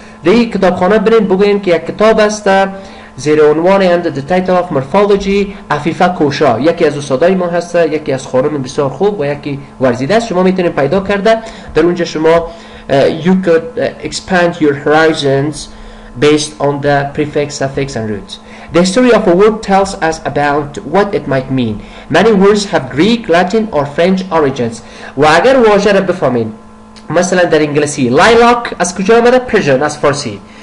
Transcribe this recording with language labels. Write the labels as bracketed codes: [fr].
[fa] دی کتابخانه برین بگوین که یک کتاب است زیر عنوان [en] under the title of morphology [fa] عفیفه کوشا. یکی از استادای ما هست، یکی از خانم بسیار خوب و یکی ورزیده است. شما میتونید پیدا کرده در اونجا [en] شما you could expand your horizons based on the prefix, suffix and roots. The history of a word tells us about what it might mean. Many words have Greek, Latin or French origins. [fa] و اگر واژه را بفهمین مثلا در انگلیسی lilac از کجا آمده؟ Persian از فارسی.